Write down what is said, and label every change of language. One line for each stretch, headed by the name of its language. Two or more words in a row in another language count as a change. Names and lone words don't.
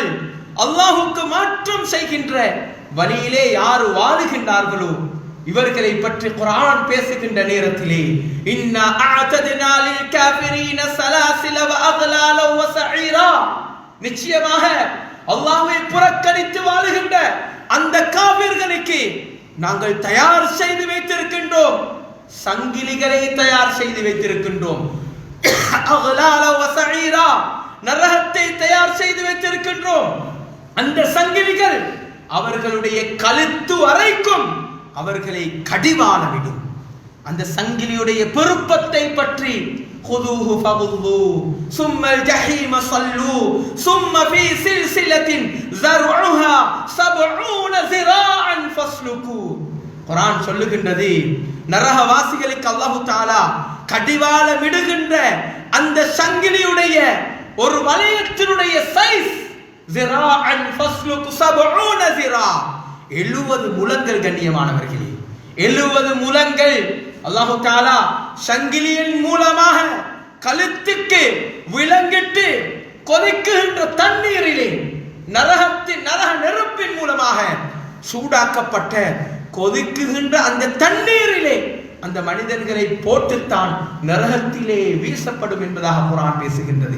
Tamil: அல்லாஹ்வுக்கு மாற்றம் செய்கின்ற வழியிலே யார் வாழுகின்றார்களோ இவர்களை பற்றி குர்ஆன் பேசுகின்ற நேரத்திலே
Arabic: إنا أعتدنا للكافرين سلاسل وأغلالا وسعيرا,
Tamil: நிச்சயமாக அல்லாஹ்வை புறக்கணித்து வாழுகின்ற அந்த காபிர்களுக்கு நாங்கள் தயார் செய்து வைத்திருக்கின்றோம், சங்கிலிகளை தயார் செய்து வைத்திருக்கின்றோம்.
Arabic: أغلالا و سعيرا,
Tamil: நரகத்தை தயார் செய்து வைத்திருக்கின்றோம். அந்த சங்கிலிகள் அவர்களுடைய கழுத்து வரைக்கும் அவர்களை கடிவாளமிடும். அந்த சங்கிலியுடைய பெருப்பத்தை பற்றி
Arabic: خذوه فغلوا ثم الجحيم صلوا ثم في سلسلة ذرعها 70 ذراعا فاسلكوا.
Tamil: குர்ஆன் சொல்லுகின்றது, நரகவாசிகளுக்கு அல்லாஹ் தஆலா கடிவாளமிடுகின்ற அந்த சங்கிலியுடைய ஒரு வளையத்தினுடைய சைஸ்
Arabic: ذراعا فاسلكوا 70 ذراع,
Tamil: 70 முழங்கள். கண்ணியமானவர்களே, 70 முழங்கள் அல்லாஹ் தஆலா சங்கிலியின் மூலமாக கழுத்துக்கு விலங்கிட்டு கொதிக்குகின்ற தண்ணீரிலே நரக நெருப்பின் மூலமாக சூடாக்கப்பட்ட கொதிக்குகின்ற அந்த தண்ணீரிலே அந்த மனிதர்களை போட்டுத்தான் நரகத்திலே வீசப்படும் என்பதாக குர்ஆன் பேசுகின்றது.